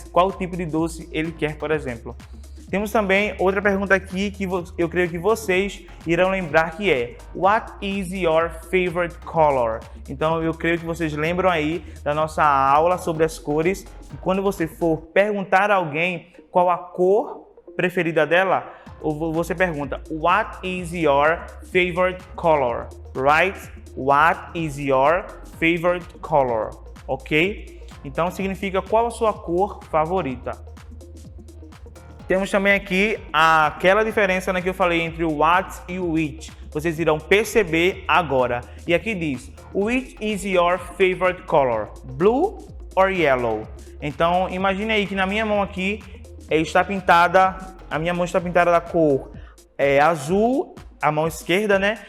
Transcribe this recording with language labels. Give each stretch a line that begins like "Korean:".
Portuguese: Qual tipo de doce ele quer, por exemplo. Temos também outra pergunta aqui que eu creio que vocês irão lembrar que é
English: What is your favorite color?
Portuguese: Então eu creio que vocês lembram aí da nossa aula sobre as cores. E quando você for perguntar a alguém qual a cor preferida dela, você pergunta
English: What is your favorite color? Right? What is your favorite color?
Portuguese: Ok? Então significa qual a sua cor favorita. Temos também aqui aquela diferença, né, que eu falei entre o what e o which. Vocês irão perceber agora. E aqui diz,
English: which is your favorite color? Blue or yellow?
Portuguese: Então, imagine aí que na minha mão aqui está pintada, a minha mão está pintada da cor azul, a mão esquerda, né?